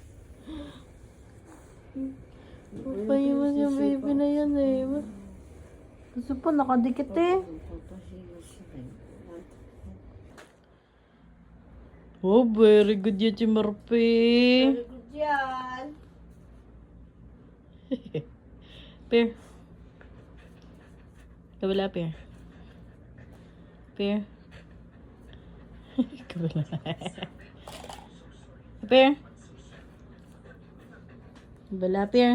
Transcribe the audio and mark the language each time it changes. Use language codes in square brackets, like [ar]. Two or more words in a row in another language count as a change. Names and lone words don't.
[tl] Papahimas yung baby na yan eh. Gusto pa, nakadikit eh. Oh, [en] very good [tl] yan si Marpe. [en] Very good yan. [tl] Pear. Kabila, Pear. Pear. Kabila. Pear. Kabila, Pear.